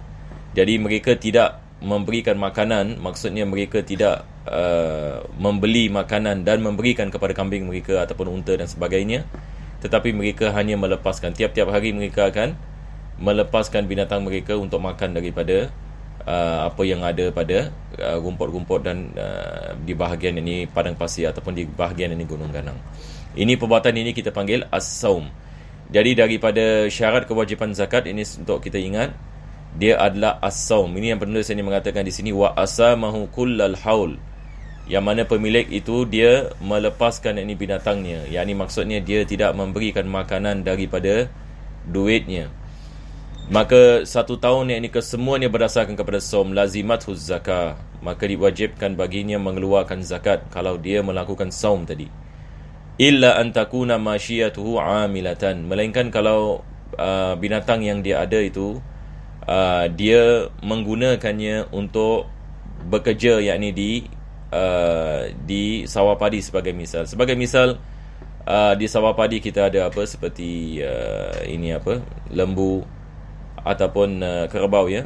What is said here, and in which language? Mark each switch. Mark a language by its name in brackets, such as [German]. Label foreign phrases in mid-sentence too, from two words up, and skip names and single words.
[Malay] Jadi mereka tidak memberikan makanan, maksudnya mereka tidak membeli makanan dan memberikan kepada kambing mereka ataupun unta dan sebagainya, tetapi mereka hanya melepaskan. Tiap-tiap hari mereka akan melepaskan binatang mereka untuk makan daripada apa yang ada pada rumput-rumput dan di bahagian ini padang pasir ataupun di bahagian ini Gunung Ganang. Ini perbuatan ini kita panggil as-saum. Jadi daripada syarat kewajipan zakat ini untuk kita ingat, dia adalah as-saum. Ini yang penulis ini mengatakan di sini [Arabic] وأسامها كل الحول, [Malay] yang mana pemilik itu dia melepaskan ini binatangnya. Yang ini maksudnya dia tidak memberikan makanan daripada duitnya. Maka 1 tahun yang ini kesemuanya berdasarkan kepada saum, [Arabic] لزمته الزكاة, [Malay] maka diwajibkan baginya mengeluarkan zakat kalau dia melakukan saum tadi. [Arabic] إلا أن تكون ماشيته عاملة, [Malay] melainkan kalau binatang yang dia ada itu dia menggunakannya untuk bekerja, yakni di sawah padi sebagai misal. Sebagai misal, di sawah padi kita ada apa seperti lembu ataupun kerbau, ya.